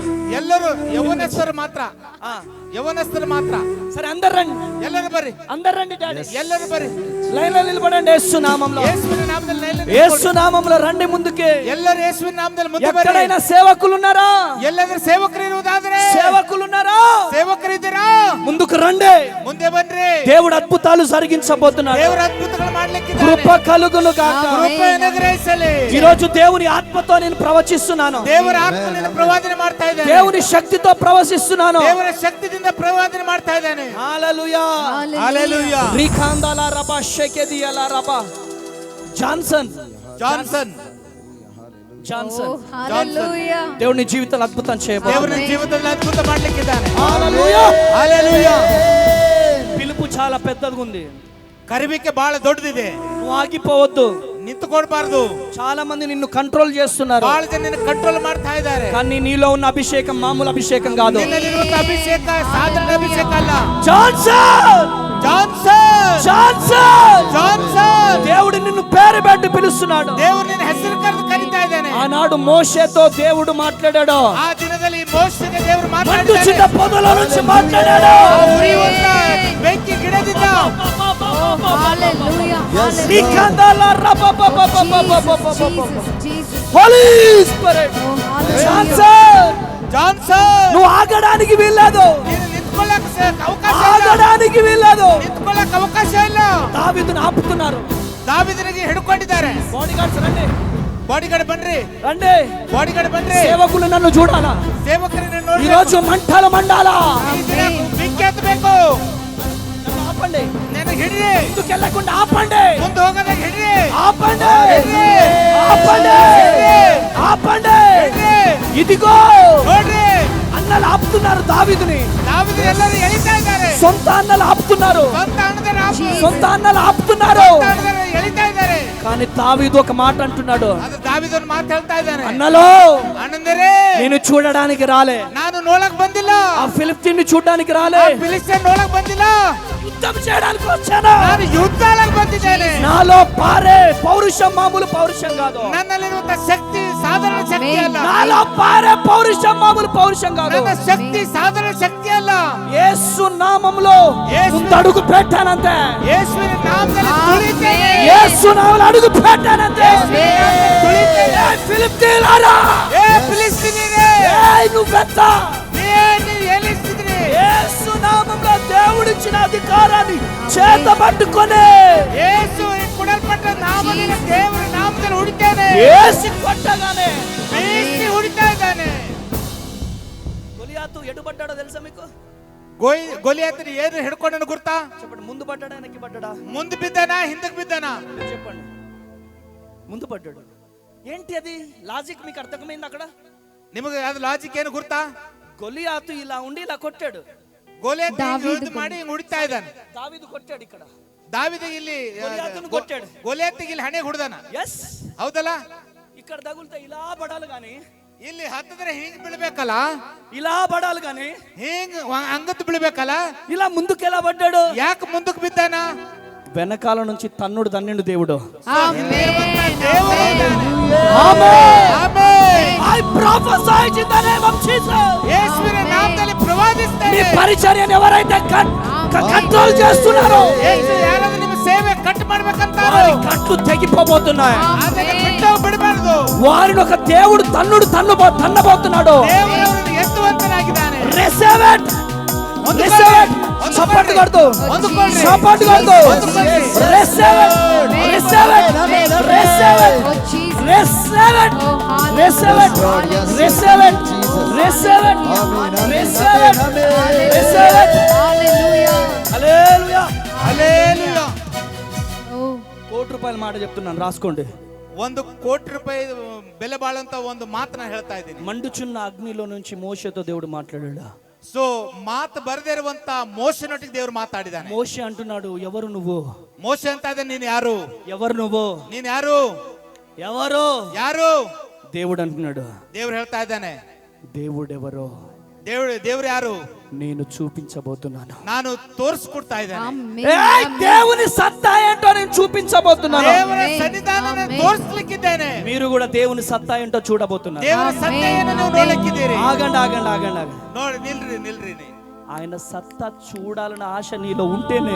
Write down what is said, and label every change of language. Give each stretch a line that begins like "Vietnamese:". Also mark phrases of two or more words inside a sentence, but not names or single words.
Kannada: ಎಲ್ಲರೂ ಯೌವನಸ್ಥರು ಮಾತ್ರ,
Telugu: ఆ,
Kannada: ಯೌವನಸ್ಥರು ಮಾತ್ರ.
Telugu: సరే అందరు రండి
Kannada: ಎಲ್ಲರೂ ಬರ್ರಿ,
Telugu: అందరు రండి డాడీ
Kannada: ಎಲ್ಲರೂ ಬರ್ರಿ.
Telugu: లైన్ లో నిలబడండి యేసు నామములో
Kannada: ಯೇಸುವಿನ ನಾಮದಲ್ಲಿ ನಿಲ್ಲಂడి.
Telugu: యేసు నామములో రండి ముందుకే
Kannada: ಎಲ್ಲರೂ ಯೇಸುವಿನ ನಾಮದಲ್ಲಿ ಮುಂದೆ ಬರ್ರಿ.
Telugu: ఎక్కడైనా సేవకులు ఉన్నారా
Kannada: ಎಲ್ಲಾದ್ರೂ ಸೇವಕರು ಇರುವುದಾದ್ರೆ,
Telugu: సేవకులు ఉన్నారా
Kannada: ಸೇವಕರಿದ್ದೀರಾ?
Telugu: ముందుకు రండి
Kannada: ಮುಂದೆ ಬನ್ರಿ.
Telugu: దేవుడు అద్భుతాలు జరిగించబోతున్నాడు
Kannada: ದೇವರ ಅದ್ಭುತಗಳು ಮಾಡ್ಲಿಕ್ಕೆ
Telugu: కృప కలుగును గాక
Kannada: ಕೃಪೆ ಅನುಗ್ರಹಿಸಲಿ.
Telugu: ఈ రోజు దేవుని ఆత్మతో నేను ప్రవచిస్తున్నాను
Kannada: ದೇವರ ಆತ್ಮನಿಂದ ಪ್ರವಾದನೆ ಮಾಡ್ತಾ ಇದ್ದಾನೆ.
Telugu: దేవుని శక్తితో ప్రవచిస్తున్నాను
Kannada: ದೇವರ ಶಕ್ತಿಯಿಂದ ಪ್ರವಾದನೆ ಮಾಡ್ತಾ ಇದ್ದಾನೆ.
Telugu: హల్లెలూయా హల్లెలూయా. రికాందాల రబా షెకెదియల రబా జాన్సన్
Kannada: ಜಾನ್ಸನ್
Telugu: జాన్సన్ హల్లెలూయా. దేవుని జీవితంలో అద్భుతం చేయబోతున్నాడు
Kannada: ದೇವರ ಜೀವಿತದಲ್ಲಿ ಅದ್ಭುತ ಮಾಡ್ಲಿಕ್ಕಿದ್ದಾನೆ.
Telugu: హల్లెలూయా హల్లెలూయా. పిలుపు చాలా పెద్దగా ఉంది
Kannada: ಕರಿಬೇಕೆ ಬಹಳ ದೊಡ್ಡದಿದೆ.
Telugu: నువ్వు ఆగిపోవద్దు
Kannada: ನಿಂತುಕೊಡ್ಬಾರ್ದು.
Telugu: చాలా మంది నిన్ను కంట్రోల్ చేస్తున్నారు
Kannada: ಬಹಳ ಜನ ನಿನ್ನ ಕಂಟ್ರೋಲ್ ಮಾಡ್ತಾ ಇದ್ದಾರೆ.
Telugu: కానీ నీలో ఉన్న అభిషేకం మామూలు అభిషేకం కాదు
Kannada: ನಿನ್ನಲ್ಲಿರುವಂತ ಅಭಿಷೇಕ ಸಾಧಾರಣ ಅಭಿಷೇಕ ಅಲ್ಲ.
Telugu: జాన్సన్
Kannada: ಜಾನ್ಸನ್,
Telugu: జాన్సన్
Kannada: ಜಾನ್ಸನ್.
Telugu: దేవుడు నిన్ను పేరు పెట్టి పిలుస్తున్నాడు
Kannada: ದೇವರು ನಿನ್ನ ಹೆಸರು ಕರೆದು ಕರೀತಾ ಇದ್ದಾನೆ.
Telugu: ఆనాడు మోషేతో దేవుడు మాట్లాడాడు
Kannada: ಆ ದಿನದಲ್ಲಿ ಮೋಶೆಗೆ ದೇವರು
Telugu: మండు చిన్న
Kannada: ಮಾತಾಡಿದ್ದಾನೆ.
Telugu: పొదల నుంచి మాట్లాడాడు
Kannada: ಉರಿಯುವಂತ ಬೆಂಕಿ ಗಿಡದಿಂದ
Telugu: హల్లెలూయా. శ్రీకాంతాల
English: holy spirit
Telugu: జాన్సన్
Kannada: ಜಾನ್ಸನ್.
Telugu: నువ్వు ఆగడానికి వీల్లేదు
Kannada: ನೀನು ನಿಂತ್ಕೊಳ್ಳಕ್ ಅವಕಾಶ ಇಲ್ಲ.
Telugu: ఆగడానికి వీల్లేదు
Kannada: ನಿಂತ್ಕೊಳ್ಳಕ್ ಅವಕಾಶ ಇಲ್ಲ.
Telugu: దావీదును ఆపుతున్నారు
Kannada: ದಾವೀದನಿಗೆ ಹಿಡ್ಕೊಂಡಿದ್ದಾರೆ.
Telugu: బాడీ గార్డ్స్ రండి
Kannada: ಬಾಡಿಗಾರ್ಡ್ ಬನ್ರಿ,
Telugu: రండి
Kannada: ಬಾಡಿಗಾರ್ಡ್ ಬನ್ರಿ.
Telugu: సేవకులు నన్ను చూడాలా
Kannada: ಸೇವಕರನ್ನ
Telugu: ఈ
Kannada: ನೋಡಿ
Telugu: రోజు మంటలు మండాలా
Kannada: ಬೆಂಕಿ ಹತ್ತಬೇಕು.
Telugu: నన్ను ఆపండి
Kannada: ನನಗೆ ಹಿಡ್ರಿ,
Telugu: ముందుకు వెళ్ళకుండా ఆపండి
Kannada: ಮುಂದೆ ಹೋಗೋದಾಗ ಹಿಡ್ರಿ,
Telugu: ఆపండి
Kannada: ಹಿಡ್ರಿ,
Telugu: ఆపండి
Kannada: ಹಿಡ್ರಿ,
Telugu: ఆపండి
Kannada: ಹಿಡ್ರಿ.
Telugu: ఇదిగో
Kannada: ನೋಡ್ರಿ,
Telugu: అన్నలు ఆపుతున్నారు దావీదుని
Kannada: ದಾವೀದ ಎಲ್ಲರೂ ಎಳಿತಾ ಇದ್ದಾರೆ.
Telugu: సొంత అన్నలు ఆపుతున్నారు
Kannada: ಸ್ವಂತ ಅಣ್ಣದರ
Telugu: సొంత అన్నలు ఆపుతున్నారు
Kannada: ಎಳಿತಾ ಇದ್ದಾರೆ.
Telugu: కానీ దావీదు ఒక మాట అంటున్నాడు
Kannada: ಅದು ದಾವೀದನ ಮಾತು ಹೇಳ್ತಾ ಇದ್ದಾನೆ.
Telugu: అన్నలో
Kannada: ಅಣ್ಣಂದರೆ
Telugu: నేను చూడడానికి రాలే
Kannada: ನಾನು ನೋಡಕ್ ಬಂದಿಲ್ಲ,
Telugu: ఆ ఫిలిప్తీన్ని చూడడానికి రాలే
Kannada: ಫಿಲಿಸ್ತೀನ್ ನೋಡಕ್ ಬಂದಿಲ್ಲ,
Telugu: యుద్ధం చేయడానికి వచ్చాను
Kannada: ನಾನು ಯುದ್ಧ ಆಡಕ್ ಬಂದಿದ್ದೇನೆ.
Telugu: నాలో పారే పౌరుషం మామూలు పౌరుషం కాదు
Kannada: ನನ್ನಲ್ಲಿರುವಂತ ಶಕ್ತಿ ಸಾಧಾರಣ ಶಕ್ತಿ ಅಲ್ಲ.
Telugu: నాలో పారే పౌరుషం మామూలు పౌరుషం కాదు
Kannada: ನನ್ನ ಶಕ್ತಿ ಸಾಧಾರಣ ಶಕ್ತಿ ಅಲ್ಲ.
Telugu: యేసు నామములో యేసు- ముందు అడుగు పెట్టానంతే
Kannada: ಯೇಸುವಿನ ನಾಮದಲ್ಲಿ ತುಳಿತೇನೆ.
Telugu: యేసు నామములో అడుగు పెట్టానంతే
Kannada: ತುಳಿತೇನೆ.
Telugu: ఏ ఫిలిప్తీయులారా
Kannada: ಏ ಫಿಲಿಸ್ತೀನಿಯರೇ,
Telugu: ఏయ్ నువ్వెంత
Kannada: ನೀವು ಎಲ್ಲಿಸ್ತಿದ್ರಿ?
Telugu: యేసు నామములో దేవుడిచ్చిన అధికారాన్ని చేత పట్టుకొని
Kannada: ಯೇಸು ಕೊಡಲ್ಪಟ್ಟ ನಾಮದಿಂದ ದೇವರ ನಾಮದಲ್ಲಿ ಹುಡಿತೇನೆ.
Telugu: యేసు కొట్టగానే
Kannada: ಬೀಸಿ ಹುಡಿತಾ ಇದ್ದಾನೆ.
Telugu: గొలియాతు ఎటు పడ్డాడో తెలుసా మీకు
Kannada: ಗೊಲಿಯಾತನ ಏನು ಹಿಡ್ಕೊಂಡನು ಗುರ್ತಾ?
Telugu: చెప్పండి ముందు పడ్డాడా వెనక్కి పడ్డాడా
Kannada: ಮುಂದೆ ಬಿದ್ದಾನ, ಹಿಂದಕ್ಕೆ ಬಿದ್ದಾನ?
Telugu: మీరు చెప్పండి ముందు పడ్డాడు ఏంటి అది లాజిక్ మీకు అర్థమైంది అక్కడ
Kannada: ನಿಮಗೆ ಅದು ಲಾಜಿಕ್ ಏನು ಗುರ್ತಾ?
Telugu: గొలియాతు ఇలా ఉండి ఇలా కొట్టాడు
Kannada: ಗೋಲಿಯಾತ ಯುದ್ಧ ಮಾಡಿ ಹಿಂಗ್ ಹುಡಿತಾ ಇದ್ದಾನೆ.
Telugu: దావీదు కొట్టాడు ఇక్కడ
Kannada: ದಾವಿದ ಇಲ್ಲಿ
Telugu: గొలియాతును కొట్టాడు
Kannada: ಗೋಲಿಯಾತಿಗೆ ಇಲ್ಲಿ ಹಣೆ ಹುಡ್ದಾನ.
Telugu: ఎస్
Kannada: ಹೌದಲ್ಲ?
Telugu: ఇక్కడ తగులుతా ఇలా పడాలి గాని
Kannada: ಇಲ್ಲಿ ಹತ್ತಿದ್ರೆ ಹಿಂಗ್ ಬೀಳ್ಬೇಕಲ್ಲ,
Telugu: ఇలా పడాలి గాని
Kannada: ಹಿಂಗ್ ಅಂಗತ್ತು ಬೀಳ್ಬೇಕಲ್ಲ.
Telugu: ఇలా ముందుకు ఎలా పడ్డాడు
Kannada: ಯಾಕೆ ಮುಂದಕ್ಕೆ ಬಿದ್ದಾನ?
Telugu: వెనకాల నుంచి తన్నుడు తన్నిండు దేవుడు ఆమేన్.
Kannada: ದೇವರು ಇದ್ದಾನೆ.
Telugu: ఆమేన్
Kannada: ಆಮೆನ್.
English: I prophesy in the name of Jesus.
Kannada: ಯೇಸುವಿನ ನಾಮದಲ್ಲಿ
Telugu: మీ
Kannada: ಪ್ರವಾದಿಸ್ತೇನೆ.
Telugu: పరిచర్యను ఎవరైతే కంట్రోల్ చేస్తున్నారో
Kannada: ಯೇಸು ಯಾರಾದ್ರೂ ನಿಮ್ಮ ಸೇವೆ కట్ ಮಾಡ್ಬೇಕಂತಾರೋ
Telugu: వారి కట్లు తెగిపోబోతున్నాయి
Kannada: ಅದನ್ನ ಬಿಟ್ಟು ಬಿಡಬಾರದು.
Telugu: వారిని ఒక దేవుడు తన్నబోతున్నాడు
Kannada: ದೇವರು ಅವರನ್ನು ಎತ್ತುವಂತನಾಗಿದ್ದಾನೆ.
English: Receive it. Receive it.
Telugu: సపోర్ట్ కొడుతూ సపోర్ట్ కొడుతూ
English: Receive it. Receive it. Receive it. Oh, Jesus. Receive it. Receive it. Receive it. Receive it. Receive it. Receive it. Hallelujah.
Telugu: హల్లెలూయా
Kannada: ಹಲ್ಲೆಲೂಯಾ.
English: Oh,
Telugu: కోటి రూపాయల మాట చెప్తున్నాను రాసుకోండి
Kannada: 1 ಕೋಟಿ ರೂಪಾಯಿ ಬೆಲೆ ಬಾಳಂತ ಒಂದು ಮಾತನ್ನ ಹೇಳ್ತಾ ಇದ್ದೀನಿ.
Telugu: మండుచున్న అగ్నిలో నుంచి మోషేతో దేవుడు మాట్లాడాడు
Kannada: ಸೊ ಮಾತು ಬರದೇ ಇರುವಂತ ಮೋಶನೊಟ್ಟಿಗೆ ದೇವರು ಮಾತಾಡಿದಾನೆ.
Telugu: మోషే అంటున్నాడు, ఎవరు నువ్వు?
Kannada: ಮೋಶೆ ಅಂತ ಇದ್ದಾನೆ, ನೀನ್ ಯಾರು?
Telugu: ఎవరు నువ్వు?
Kannada: ನೀನ್ ಯಾರು?
Telugu: ఎవరు?
Kannada: ಯಾರು?
Telugu: దేవుడు అంటున్నాడు,
Kannada: ದೇವ್ರು ಹೇಳ್ತಾ ಇದ್ದಾನೆ,
Telugu: దేవుడెవరో
Kannada: ದೇವ್ರು ಯಾರು?
Telugu: నేను చూపించబోతున్నాను.
Kannada: ನಾನು ತೋರಿಸ್ಕೊಡ್ತಾ ಇದ್ದೇನೆ.
Telugu: ఆమేన్. ఏయ్, దేవుని సత్తా ఏంటో నేను చూపించబోతున్నాను.
Kannada: ದೇವರ ಸನ್ನಿಧಾನ ತೋರಿಸ್ಲಿಕ್ಕಿದ್ದೇನೆ.
Telugu: మీరు కూడా దేవుని సత్తా ఏంటో చూడబోతున్నారు.
Kannada: ದೇವರ ಸತ್ತೆಯನ್ನು ನೀವು ನೋಡಲಿಕ್ಕಿದ್ದೀರಿ.
Telugu: ఆగండి ఆగండి ఆగండి ఆగండి.
Kannada: ನೋಡಿ, ನಿಲ್ರಿ.
Telugu: ఆయన సత్తా చూడాలన్న ఆశ నీలో ఉంటేనే.